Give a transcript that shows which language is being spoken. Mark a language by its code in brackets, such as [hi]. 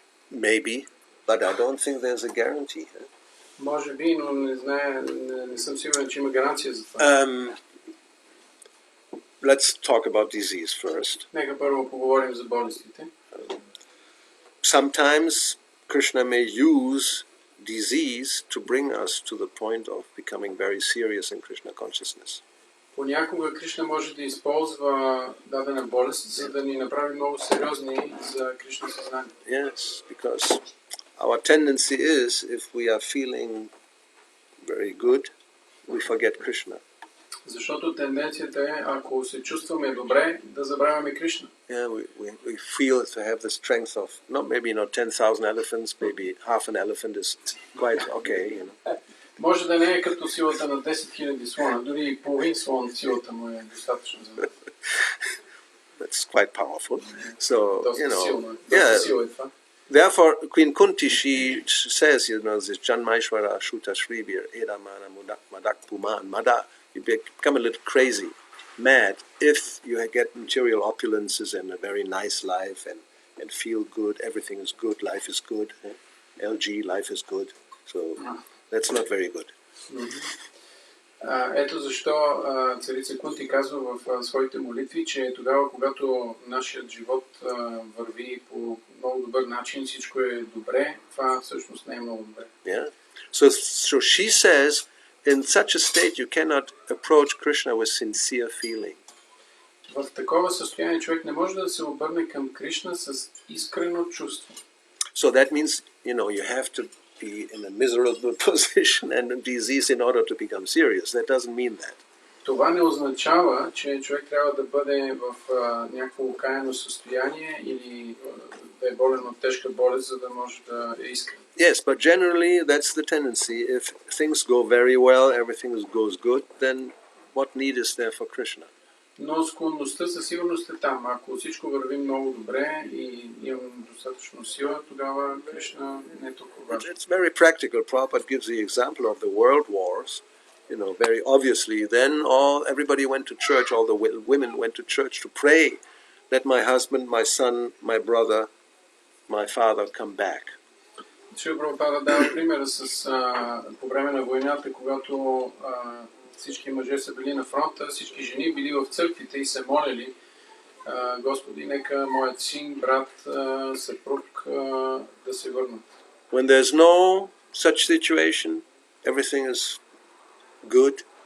[en] Maybe, but I don't think there's a guarantee. [bg] Може би, но не съм сигурен, че има гаранция за това. [en] Let's talk about disease first. [bg] Нека първо поговорим за болестите. [en] Sometimes Krishna may use disease to bring us to the point of becoming very serious in Krishna consciousness. [bg] Понякога Кришна може да използва дадена болест, за да ни направи много сериозни за Кришна съзнание. [en] Yes, because our tendency is, if we are feeling very good, we forget Krishna. [bg] Защото тенденцията е, ако се чувстваме добре, да забравяме Кришна. [en] Yeah, we feel to have the strength of maybe not 10,000 elephants, maybe half an elephant is quite okay, you know. [bg] Може да не е като силата на 10 000 слона, дори и половин слон силата му е достатъчно за мен. [en] That's quite powerful. So, you know, [bg] силно, [en] yeah. [bg] е това. [en] Therefore, Queen Kunti, she says, you know, this [sa] Janmaishwara Shuta Shribir Edamana Madak Puman Mada, [en] you become a little crazy, mad, if you get material opulences and a very nice life and feel good, everything is good, life is good, LG, life is good. So that's not very good. [bg] Ето защо царица Кунти казва в своите молитви, че тогава, когато нашият живот върви по много добър начин, всичко е добре, това всъщност не е много добре. [en] Yeah. So she says, in such a state you cannot approach Krishna with sincere feeling. [bg] В такова състояние човек не може да се обърне към Кришна с искрено чувство. [en] So that means, you know, you have to be in a miserable position and a disease in order to become serious. That doesn't mean that. [bg] Това не означава, че човек трябва да бъде в някакво окаяно състояние или да е болен от тежка болест, за да може да е искрен. [en] Yes, but generally that's the tendency. If things go very well, everything goes good, then what need is there for Krishna? [bg] Но склонността със сигурност е там. Ако всичко върви много добре и имам достатъчно сила, тогава Кришна не е толкова важно. [en] It's very practical. Prabhupada gives the example of the world wars. You know, very obviously, then everybody went to church, all the women went to church to pray that my husband, my son, my brother, my father come back. [bg] Шрила Прабхупада дава примера с по време на войната, когато всички мъже са били на фронта, всички жени били в църквите и се молили Господи, нека моят син, брат, съпруг да се върнат. [en] When there's no such situation, everything is good.